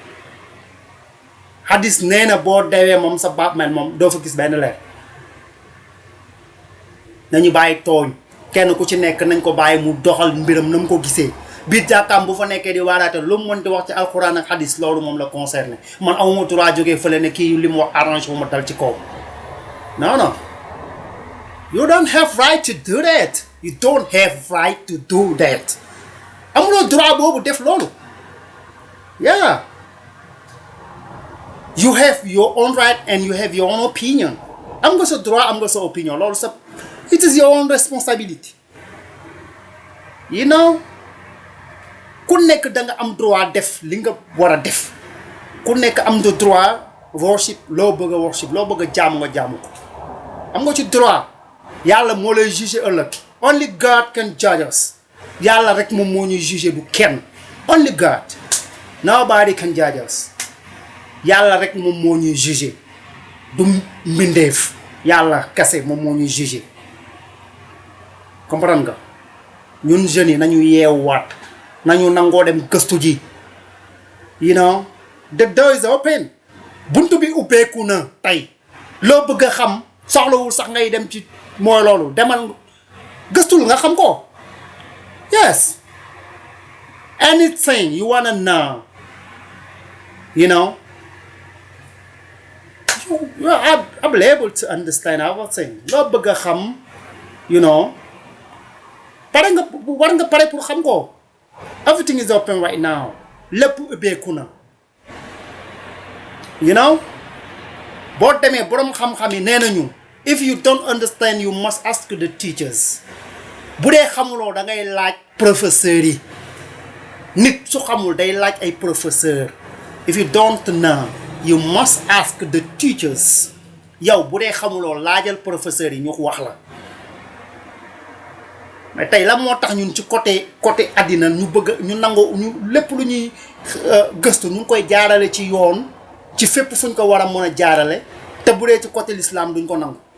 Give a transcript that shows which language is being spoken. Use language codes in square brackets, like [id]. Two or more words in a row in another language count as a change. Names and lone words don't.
[wo] hadis nee na boo dewee moom sa bàmmeel moom doo fa gis benn leer nañu bàyyi tooñ kenn ku ci nekk nañ ko bàyyi mu doxal mbiram na mu ko gisee biir jàkkaam bu fa nekkee di waaraate lu mu mën di wax ci alxuraan ak hadis loolu moom la concerné man amuma droit jógee fële ne kii li mu wax arrange bu ma dal ci kaw [en] non you don't have right to do that you don't have right to do that [wo] amuloo droit boobu def loolu yeah [en] you have your own right and you have your own opinion [wo] am nga sa droit am nga sa opinion loolu sa [en] it is your own responsibility you know [wo] ku nekk da nga am droit def li nga war a def ku nekk am nga droit worship loo bëgg a worship loo bëgg a jaamu nga jaamu ko am nga ci droit yàlla moo lay juger ëllëg [en] only God can judge us [wo] yàlla rek moom moo ñuy juger du kenn [en] only God nobody can judge us [wo] yàlla rek moom moo ñuy juger du mbindeef yàlla kese moom moo ñuy juger comprendre nga ñun jeunes yi nañu yeewaat nañu nangoo dem gëstu ji [en] you know the door is open [wo] buntu bi ubbeeku na tey loo bëgg a xam soxlawul sax ngay dem ci mooy loolu demal gëstul nga xam ko yes [en] anything you wanna know you know [wo] you are able to understand everything loo bëgg a xam [en] you know [wo] war nga pare pour xam ko [en] everything is open right now [wo] lépp ubbeeku na [en] you know [wo] boo demee boroom xam-xam yi nee nañu [en] if you don't understand you must ask the teachers [wo] bu dee xamuloo da ngay laaj professeurs yi nit su xamul day laaj ay professeurs [en] if you don't know you must ask the teachers [wo] yow bu dee xamuloo laajal professeurs yi ñu wax la mais tey la moo tax ñun ci côté àddina ñu bëgg ñu nangoo ñu lépp lu ñuy gëstu ñu ngi koy jaarale ci yoon ci fépp fuñ ko war a mën a jaarale te bu dee ci [fr] côté l'islam [wo] duñ ko nangu